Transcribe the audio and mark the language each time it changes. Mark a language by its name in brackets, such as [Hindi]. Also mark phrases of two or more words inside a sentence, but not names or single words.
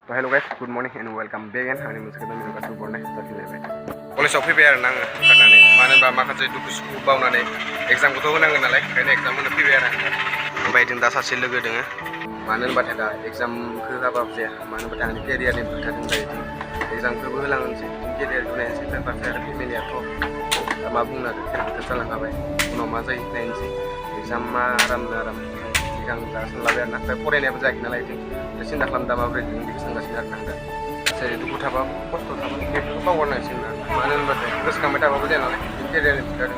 [English] So hello guys, good morning and welcome back again. [Bodo] Ani moनसे गोदान भिडिअ गासिबो बरनाय जाफिनलायबाय। कलेजाव फैबाय आरो आङो खारनानै मानो होनबा माखासे दुखु सुखु बावनानै एग्जामखौथ' होनांगोन नालाय ओंखायनो एग्जाम होनो फैबाय आरो आङो। ओमफ्राय जों दा सासे लोगो दोङो मानो होनबाथाय दा एग्जामखौ होआबाबो जाया मानो होनबाथाय आंनि केरियारनि खोथा दं दायो एग्जामखौबो होलांनोसै केरियारखौ नायनोसै लोगोसे आरो फेमिलियाथ' मा बुंनो आरो केरियार जालांखाबाय उनाव मा जायो नायनोसै एग्जामा आराम सिगां दा सोंलाबाय आरो ना ओमफ्राय फरायनायाबो जायाखै नालाय जों सिन्था खालामदा माबोरै जों बेखौ सोंगासिनो आरो आं दा जेरै दुखु थाबा खस्थ' थाबा बेफोरखौ बावगारनांसिगोन आरो मानो होनबाथाय गोसोखांबाय थाबाबो जाया नालाय केरियारनि खोथा दं।